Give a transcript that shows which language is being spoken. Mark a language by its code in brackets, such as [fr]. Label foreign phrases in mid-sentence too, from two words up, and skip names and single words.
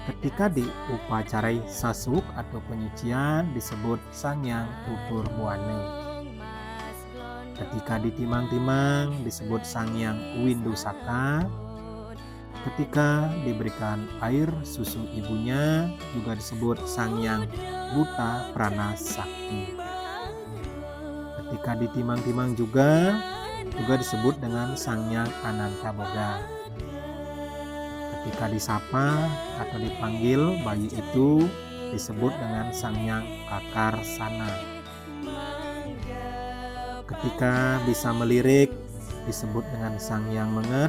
[id] Ketika diupacarai sasuk atau penyucian disebut sangyang tutur buane. Ketika ditimang-timang disebut sangyang windusaka. Ketika diberikan air susu ibunya juga disebut sangyang buta prana sakti. Ketika ditimang-timang juga disebut dengan sangyang ananta boga. Ketika disapa atau dipanggil bayi itu disebut dengan sangyang kakar sana. Ketika bisa melirik disebut dengan sangyang menget.